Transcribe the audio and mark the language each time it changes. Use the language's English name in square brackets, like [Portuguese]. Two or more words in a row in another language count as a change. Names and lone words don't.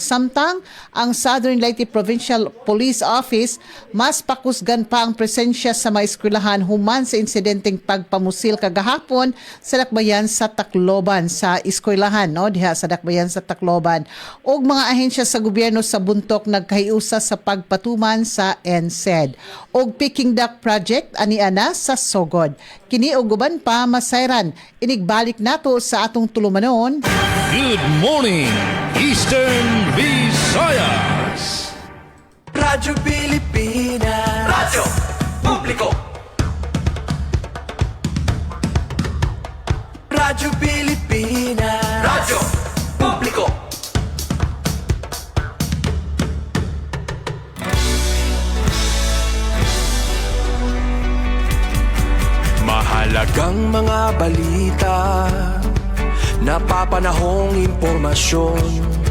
[Cebuano] Samtang ang Southern Leyte Provincial Police Office mas pakusgan pa ang presensya sa mga eskwelahan human sa insidenteng pagpamusil kagahapon sa Dakbayan sa Tacloban sa eskwelahan, diha sa Dakbayan sa Tacloban. Og mga ahensya sa gobyerno sa buntok nagkahiusa sa pagpatuman sa NSED. Og Peking Duck Project project aniana sa Sogod. Kini og uban pa masayran, inigbalik nato sa atong tulumanon. [English] Good morning, Eastern Visayas. [Cebuano] Radyo Pilipinas. Radyo Publiko. Radyo Pilipinas. Radyo Publiko. [Filipino] Mahalagang mga balita, napapanahong impormasyon.